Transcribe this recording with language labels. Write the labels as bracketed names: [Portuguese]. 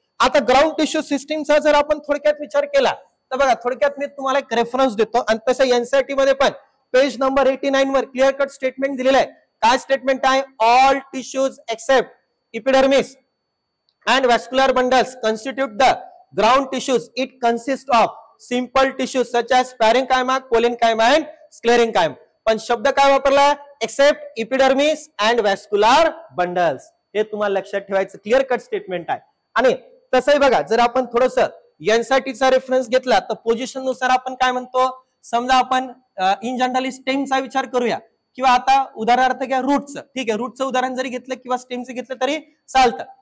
[Marathi] आता ground tissue सिस्टीमचा जर आपण थोडक्यात विचार केला तर बघा, थोडक्यात मी तुम्हाला एक रेफरन्स देतो, आणि तसं एनसीईआरटी मध्ये पण पेज नंबर 89 वर क्लिअर कट स्टेटमेंट दिलेलं आहे. काय स्टेटमेंट आहे, [English] All tissues except epidermis and vascular bundles constitute the ground tissues. It consists of simple tissues such as parenchyma, collenchyma and sclerenchyma. [Marathi] पण शब्द काय वापरला, [English] except epidermis and vascular bundles. [Marathi] हे तुम्हाला लक्षात ठेवायचं, क्लिअर कट स्टेटमेंट आहे. आणि तसंही बघा, जर आपण थोडस एनसीईआरटीचा रेफरन्स घेतला तर पोझिशन नुसार आपण काय म्हणतो, समजा आपण इन जनरली स्टेमचा विचार करूया, किंवा आता उदाहरणार्थ घ्या रूटचं, ठीक आहे, रूटचं उदाहरण जरी घेतलं किंवा स्टेमचं घेतलं तरी चालतं.